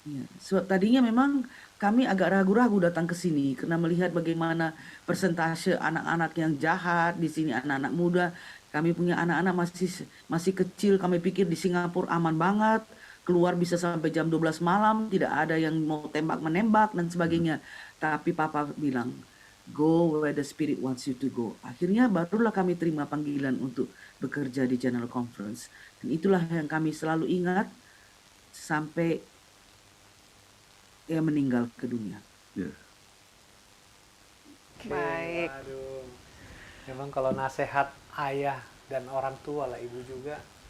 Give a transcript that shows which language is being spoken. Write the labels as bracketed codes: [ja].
[id] Ya. So, tadinya memang kami agak ragu-ragu datang ke sini karena melihat bagaimana persentase anak-anak yang jahat di sini, anak-anak muda. Kami punya anak-anak masih kecil. Kami pikir di Singapura aman banget. Keluar bisa sampai jam 12 malam, tidak ada yang mau tembak-menembak dan sebagainya. Tapi Papa bilang, [en] go where the Spirit wants you to go. [id] Akhirnya barulah kami terima panggilan untuk bekerja di General Conference. Dan itulah yang kami selalu ingat sampai dia meninggal ke dunia. [en] Yeah. [id] Baik. Aduh. Memang kalau nasihat ayah dan orang tua lah, ibu juga,